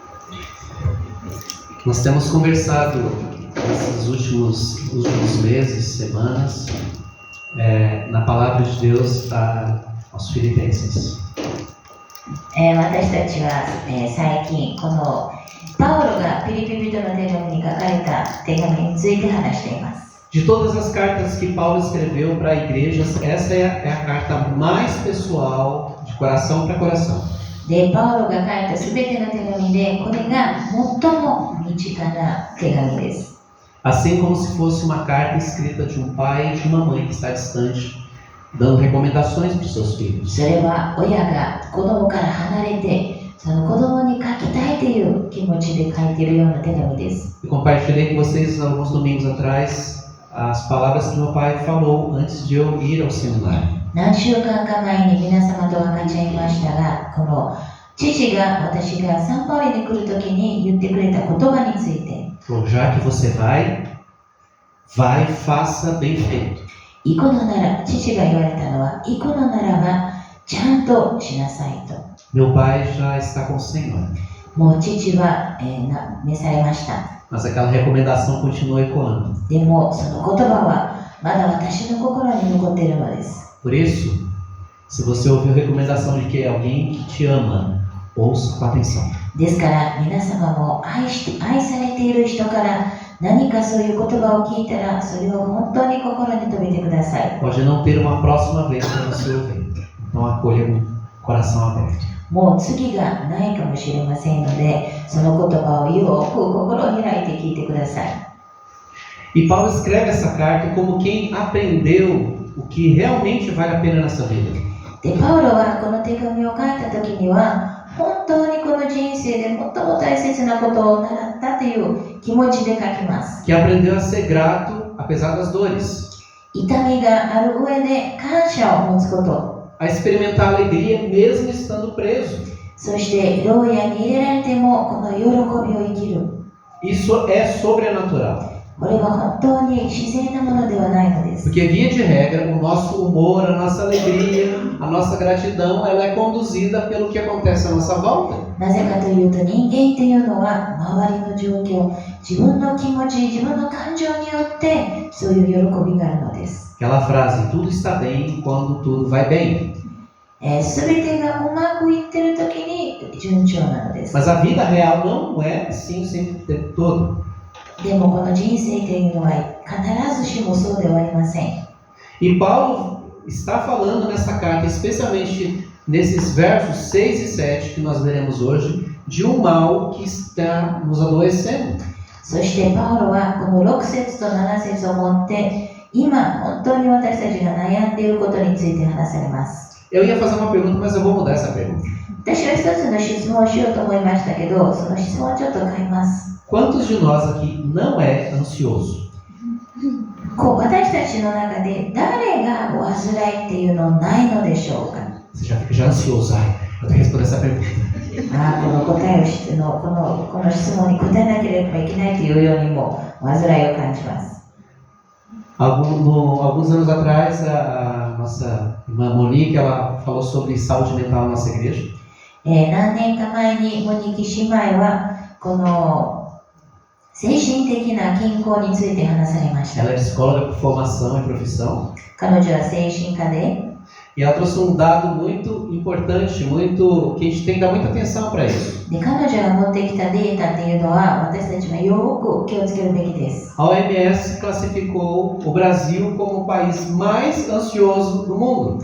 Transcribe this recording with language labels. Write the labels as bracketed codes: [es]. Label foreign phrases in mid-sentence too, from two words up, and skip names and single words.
[pt] Nós temos conversado nesses últimos meses, semanas, na palavra de Deus aos Filipenses. [ja] 私たちは、最近このパウロがピリピ人の手紙に書かれた手紙について話しています。 [pt] De todas as cartas que Paulo escreveu para igrejas, essa é a carta mais pessoal, de coração para coração. [ja] で、パウロが書いたすべての手紙で、これが最も身近な手紙です。 [pt] Assim como se fosse uma carta escrita de um pai e de uma mãe que está distante, dando recomendações para os seus filhos. [ja] それは親が子供から離れて、その子供に書きたいという気持ちで書いているような手紙です。 [pt] Eu compartilhei com vocês alguns domingos atrás as palavras que meu pai falou antes de eu ir ao seminário. [ja] 何週間か前に皆様と分かち合いましたが、この父が私がサンパウロに来るときに言ってくれた言葉について、 [pt] Já que você vai, faça bem feito. [ja] 行くのなら、父が言われたのは、行くのならばちゃんとしなさいと。 [pt] Meu pai já está com o Senhor. [ja] もう父は、召されました。 [pt] Mas aquela recomendação continua ecoando. [ja] でもその言葉はまだ私の心に残っているのです。 [pt] Por isso, se você ouviu a recomendação de que alguém que te ama, ouça com atenção. [ja] ですから皆様も愛されている人から何かそういう言葉を聞いたら、それを本当に心に留めてください。 [pt] Pode não ter uma próxima vez para você ouvir. Então acolha com o coração aberto. [ja] もう次がないかもしれませんので、その言葉をよく心を開いて聞いてください。 [pt] E Paulo escreve essa carta como quem aprendeu o que realmente vale a pena nessa vida. [ja] で、パウロはこの手紙を書いた時には、本当にこの人生で最も大切なことを習ったという気持ちで書きます。 [pt] Que aprendeu a ser grato apesar das dores. [ja] 痛みがある上で感謝を持つこと。 [pt] A experimentar alegria mesmo estando preso. [ja] そして牢屋に入れられてもこの喜びを生きる。 [pt] Isso é sobrenatural. [ja] これは本当に自然なものではないのです。 [pt] Porque via de regra, o nosso humor, a nossa alegria, a nossa gratidão, ela é conduzida pelo que acontece à nossa volta. [ja] なぜかというと、人間というのは周りの状況、自分の気持ち、自分の感情によってそういう喜びがあるのです。 [pt] Aquela frase, tudo está bem quando tudo vai bem. [ja] すべてがうまくいっているときに順調なのです。 [pt] Mas a vida real não é assim sempre o tempo todo. [ja] でもこの人生というのは必ずしもそうではありません。 [pt] E Paulo está falando nessa carta, especialmente nesses versos 6 e 7 que nós veremos hoje, de um mal que está nos adoecendo. [ja] そしてパウロはこの6節と7節をもって今本当に私たちが悩んでいることについて話されます。 [pt] Eu ia fazer uma pergunta, mas eu vou mudar essa pergunta. [ja] 私は一つの質問をしようと思いましたけど、その質問をちょっと変えます。 [pt] Quantos de nós aqui não é ansioso? [ja] 私たちの中で誰が患いっていうのないのでしょうか。 [pt] Você já fica ansioso. Ai, eu tenho que responder essa pergunta. [ja] この答えをしてこの質問に答えなければいけないというようにも患いを感じます。 [pt] Alguns anos atrás, a nossa irmã Monique, ela falou sobre saúde mental na nossa igreja. [ja] 何年か前にモニキ姉妹はこの精神的な健康について話されました。 [pt] Ela é psicóloga por formação e profissão. [ja] 彼女は精神科で [pt] E ela trouxe um dado muito importante, que a gente tem que dar muita atenção para isso. [ja] で、彼女が持ってきたデータっていうのは私たちはよく気をつけるべきです。 [pt] A OMS classificou o Brasil como o país mais ansioso do mundo.